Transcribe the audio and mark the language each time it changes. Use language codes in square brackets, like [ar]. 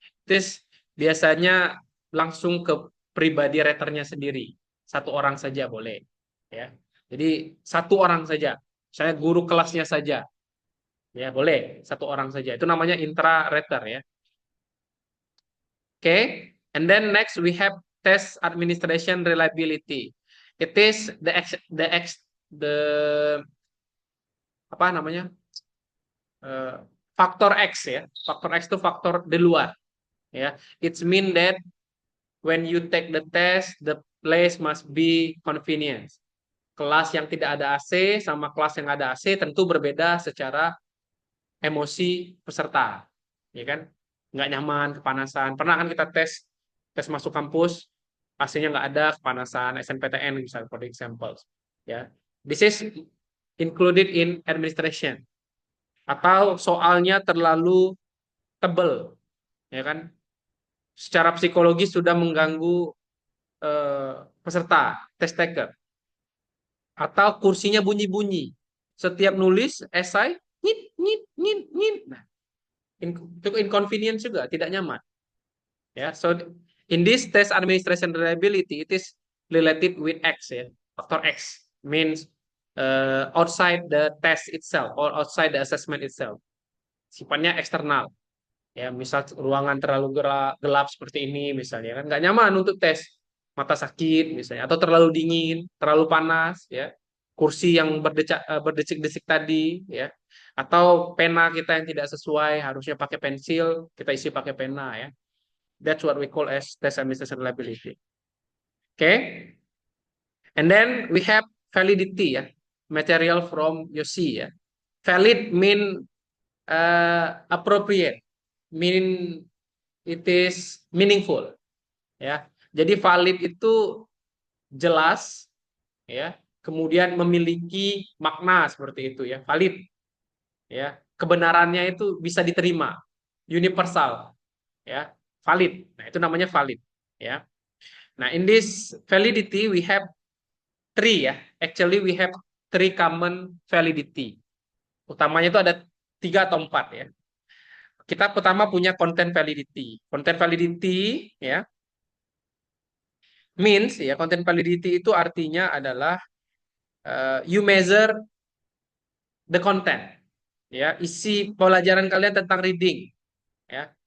[id] This biasanya langsung ke pribadi raternya sendiri. Satu orang saja boleh ya. Jadi satu orang saja. Saya guru kelasnya saja. Ya, boleh satu orang saja. Itu namanya intra rater ya. Okay. [en] And then next we have test administration reliability. It is the [id] apa namanya? eh, faktor X ya. Faktor X itu faktor di luar ya. [en] It's mean that when you take the test, the place must be convenient. [id] Kelas yang tidak ada AC sama kelas yang ada AC tentu berbeda secara emosi peserta, ya kan? Nggak nyaman, kepanasan. Pernah kan kita tes tes masuk kampus, AC-nya nggak ada, kepanasan, SNPTN misalnya, [en] for example. Ya, this is included in administration. [id] Atau soalnya terlalu tebel, ya kan? Secara psikologis sudah mengganggu peserta, test taker. Atau kursinya bunyi-bunyi. Setiap nulis esai, nyit, nyit, nyit, nyit. Nah, itu inconvenience juga, tidak nyaman. [en] Ya, so in this test administration reliability, it is related with X ya. Faktor X means outside the test itself or outside the assessment itself. [id] Sifatnya eksternal. Ya, misal ruangan terlalu gelap seperti ini misalnya kan nggak nyaman untuk tes, mata sakit misalnya, atau terlalu dingin, terlalu panas ya, kursi yang berdecik-decik tadi ya, atau pena kita yang tidak sesuai, harusnya pakai pensil kita isi pakai pena ya. [en] That's what we call as test administration reliability. Okay, and then we have validity ya, material from YOSI ya. Valid mean appropriate, mean it is meaningful ya. [id] Jadi valid itu jelas ya, kemudian memiliki makna seperti itu ya, valid ya. Kebenarannya itu bisa diterima, universal ya, valid. Nah, itu namanya valid ya. [en] Nah, in this validity we have three ya. Actually we have three common validity. [id] Utamanya itu ada 3 atau 4 ya. Kita pertama punya content validity. Content validity ya means ya, content validity itu artinya adalah [en] you measure the content [id] ya, isi pelajaran kalian tentang reading ya.